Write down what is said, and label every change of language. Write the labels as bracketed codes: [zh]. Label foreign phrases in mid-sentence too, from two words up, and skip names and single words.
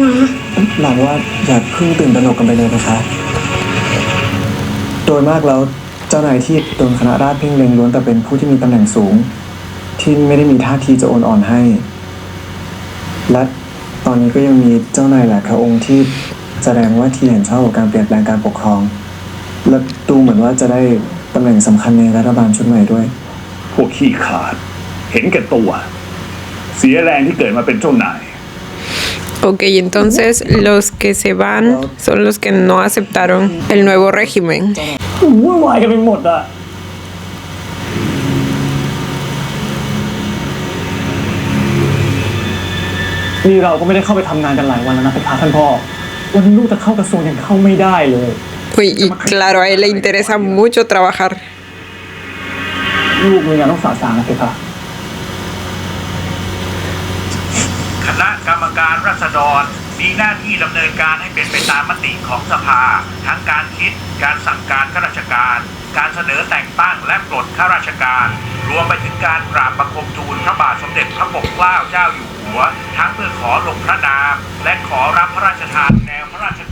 [th] หลังว่าอย่าเพิ่งตื่นตระหนกกันไปเลยนะคะ โดยมากแล้วเจ้านายที่โดนคณะราษฎรเพ่งเล็งล้วนแต่เป็นผู้ที่มีตำแหน่งสูง ที่ไม่ได้มีท่าทีจะโอนอ่อนให้ และตอนนี้ก็ยังมีเจ้านายหลายพระองค์ที่แสดงว่าที่เห็นชอบกับการเปลี่ยนแปลงการปกครอง และดูเหมือนว่าจะได้ตำแหน่งสำคัญในรัฐบาลชุดใหม่ด้วย พวกขี้ขาด เห็นแก่ตัว เสียแรงที่เกิดมาเป็นเจ้านาย [es] Ok, entonces los que se van son los que no aceptaron el nuevo régimen. [th] วุ่นวายกันไปหมดอะนี่เราก็ไม่ได้เข้าไปทำงานกันหลายวันแล้วนะเพคะท่านพ่อ วันนี้ลูกจะเข้ากระทรวงยังเข้าไม่ได้เลย [es] Uy, y claro, a él le interesa mucho trabajar. [th] ลูกมีงานต้องสาสางนะเพคะ คณะกรรมการราษฎรมีหน้าที่ดำเนินการให้เป็นไปตามมติของสภา ทั้งการคิดการสั่งการข้าราชการ การเสนอแต่งตั้งและปลดข้าราชการ รวมไปถึงการกราบบังคมทูลพระบาทสมเด็จพระปกเกล้าเจ้าอยู่หัวหัวทั้งเพื่อขอลงพระนามและขอรับพระราชทานแนวพระราช